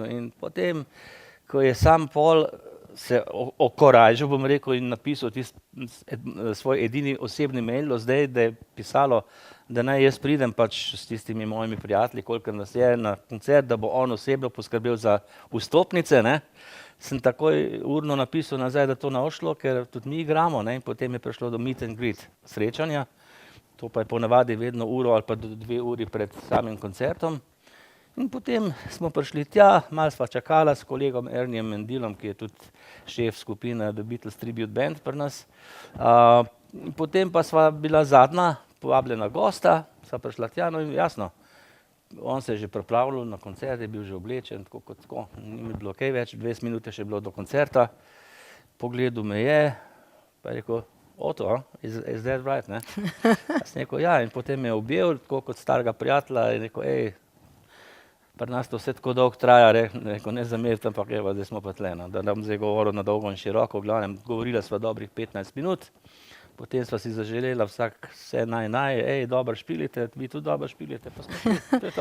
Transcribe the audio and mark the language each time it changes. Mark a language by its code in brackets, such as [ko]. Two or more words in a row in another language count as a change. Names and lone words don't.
[sl] In potem, ko je sam Paul se okorajžil, bom rekel, in napisal svoj edini osebni mail do zdaj, da je pisalo, da naj jaz pridem pač s tistimi mojimi prijatelji, koliko nas je na koncert, da bo on osebno poskrbel za vstopnice, ne. Sem takoj urno napisal nazaj, da to ne bo šlo, ker tudi mi igramo, ne, in potem je prišlo do [en] meet and greet [sl] srečanja. To pa je ponavadi vedno uro ali pa 2 uri pred samim koncertom. In potem smo prišli tja, malo sva čakala s kolegom Erniejem Mendilom, ki je tudi šef skupine The Beatles Tribute Band pri nas. In potem pa sva bila zadnja povabljena gosta, sva prišla tja, no in jasno, on se je že pripravljal na koncert, je bil že oblečen, tako kot tako, ni mi bilo kaj več, 20 minut je še bilo do koncerta. Pogledal me je, pa je rekel, [en] Otto, is that right, [sl] ne? Sem rekel, ja, in potem me je objel, tako kot starega prijatelja, in rekel, pri nas to vse tako dolgo traja, rekel, ne zamerite, ampak evo, zdaj smo pa tle, no, da nam zdaj govoril na dolgo in široko, v glavnem, govorila sva dobrih 15 minut, potem sva si zaželela vsak vse naj, dobro špilite, vi tudi dobro špilite, pa smo šli, to je to.